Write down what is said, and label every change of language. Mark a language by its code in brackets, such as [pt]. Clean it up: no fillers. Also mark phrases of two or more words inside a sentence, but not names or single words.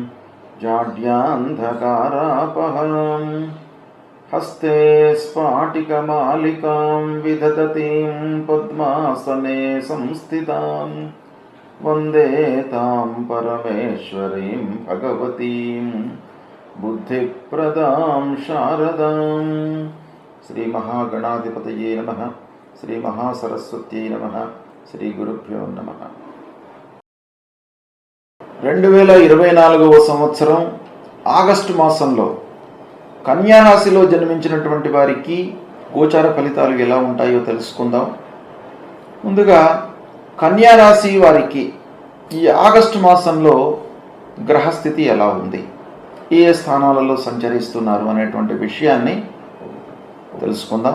[sa] जाड्यान्धकारापहां हस्ते स्फाटिकमालिकां विदधतीं पद्मासने संस्थितां वन्दे तां परमेश्वरीं भगवतीं बुद्धिप्रदां शारदां। श्री महागणाधिपतये नमः। श्री महासरस्वत्यै नमः। శ్రీ గురుభ్యో నమః. [te] 2024 సంవత్సరం ఆగస్టు మాసంలో కన్యారాశిలో జన్మించినటువంటి వారికి గోచార ఫలితాలు ఎలా ఉంటాయో తెలుసుకుందాం. ముందుగా కన్యారాశి వారికి ఈ ఆగస్టు మాసంలో గ్రహస్థితి ఎలా ఉంది, ఏ స్థానాలలో సంచరిస్తున్నారు అనేటువంటి విషయాన్ని తెలుసుకుందాం.